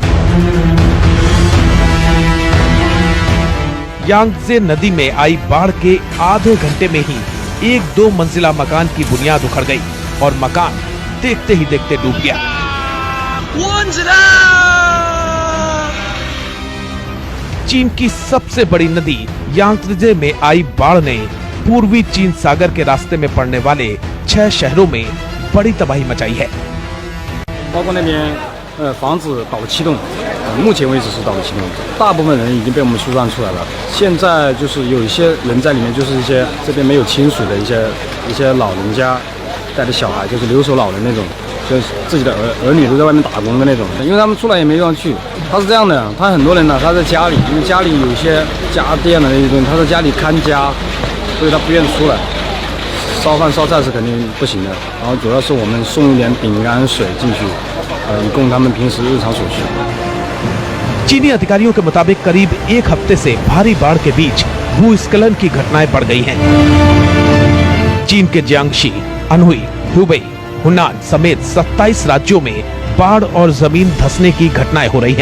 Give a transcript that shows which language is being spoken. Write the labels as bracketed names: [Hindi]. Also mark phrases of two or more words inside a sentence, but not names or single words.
[Hindi] यांगत्से नदी में आई बाढ़ के आधे घंटे में ही 1-2 मंजिला मकान की बुनियाद उखड़ गई और मकान देखते ही देखते डूब गया। चीन की सबसे बड़ी नदी यांगत्से में आई बाढ़ ने पूर्वी चीन सागर के रास्ते में पड़ने वाले 6 शहरों में बड़ी तबाही मचाई है। [Chinese] 包括那边房子倒7栋，目前为止是倒了7栋，大部分人已经被我们疏散出来了。现在就是有一些人在里面，就是一些这边没有亲属的一些老人家带着小孩，就是留守老人那种，就是自己的儿女都在外面打工的那种，因为他们出来也没地方去。他是这样的，他很多人呢，他在家里，因为家里有一些家电的那些东西，他在家里看家，所以他不愿意出来。烧饭烧菜是肯定不行的，然后主要是我们送一点饼干水进去，以供他们平时日常所需。 [Hindi] चीनी अधिकारियों के मुताबिक करीब 1 हफ्ते से भारी बाढ़ के बीच भूस्खलन की घटनाएं बढ़ गई हैं। चीन के जियांगशी, अनहुई, हुबेई, हुनान समेत 27 राज्यों में बाढ़ और जमीन धंसने की घटनाएं हो रही हैं।